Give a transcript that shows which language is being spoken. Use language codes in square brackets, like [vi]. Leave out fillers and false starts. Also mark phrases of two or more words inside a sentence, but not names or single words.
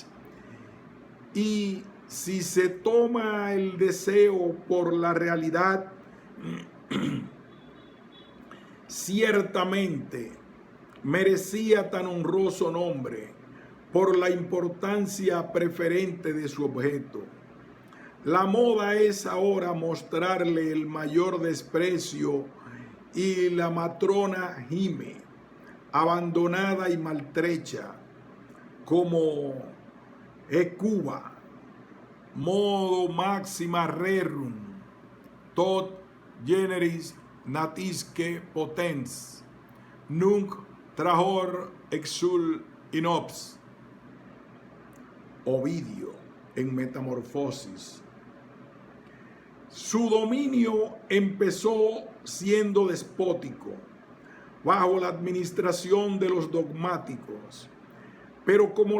[es] Y si se toma el deseo por la realidad, ciertamente merecía tan honroso nombre por la importancia preferente de su objeto. La moda es ahora mostrarle el mayor desprecio y la matrona gime, abandonada y maltrecha, como Hecuba, [la] modo maxima rerum, tot generis natisque potens, nunc trahor exul inops. [es] Ovidio en Metamorfosis. Su dominio empezó siendo despótico, bajo la administración de los dogmáticos, pero como